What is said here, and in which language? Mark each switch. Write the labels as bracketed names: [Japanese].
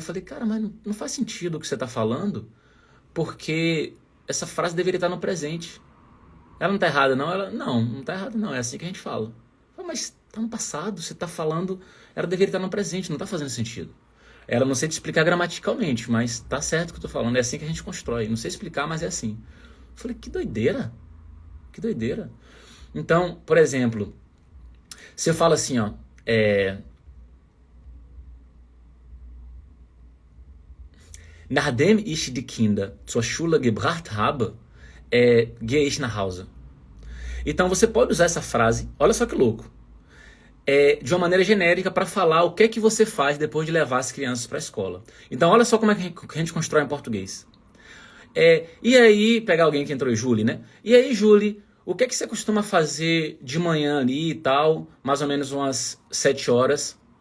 [Portuguese] Falei, cara, mas não faz sentido o que você está falando, porque essa frase deveria estar no presente. Ela não está errada, não? Ela, não está errada, não. É assim que a gente fala. Eu falei, mas está no passado, você está falando, ela deveria estar no presente, não está fazendo sentido. Ela não sei te explicar gramaticalmente, mas tá certo o que eu tô falando, é assim que a gente constrói. Não sei explicar, mas é assim. Eu falei, que doideira. Que doideira. Então, por exemplo, se eu falo assim, ó, [German] Nachdem ich die Kinder zur Schule gebracht habe, gehe ich nach Hause. [Portuguese] Então você pode usar essa frase, olha só que louco, de uma maneira genérica para falar o que é que você faz depois de levar as crianças para a escola. Então olha só como é que a gente constrói em português. E aí, pegar alguém que entrou, Julie, né? E aí, Julie, o que é que você costuma fazer de manhã ali e tal, mais ou menos umas 7 horas?